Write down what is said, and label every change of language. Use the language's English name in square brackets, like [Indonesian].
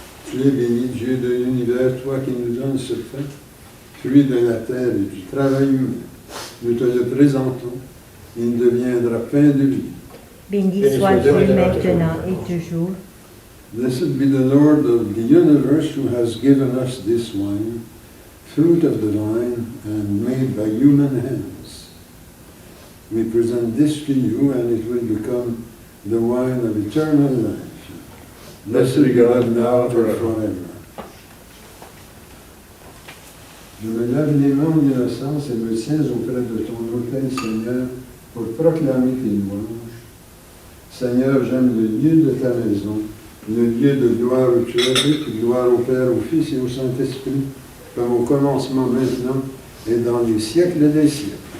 [French] Tu es béni, Dieu de l'univers, toi qui nous donnes ce pain, fruit de la terre et du travail humain. Nous te le présentons, il deviendra pain de vie. Béni soit Dieu maintenant et toujours. [English] Blessed be the Lord of the universe who has given us this wine, fruit of the vine and made by human hands. We present this to you and it will become the wine of eternal life. Blessed be God now and forever. [French] Je me lave les mains en innocence et me tiens auprès de ton autel, Seigneur, pour proclamer tes louanges. Seigneur, j'aime le lieu de ta maison, le lieu de gloire où tu habites, gloire au Père, au Fils et au Saint-Esprit, comme au commencement maintenant et dans les siècles des siècles.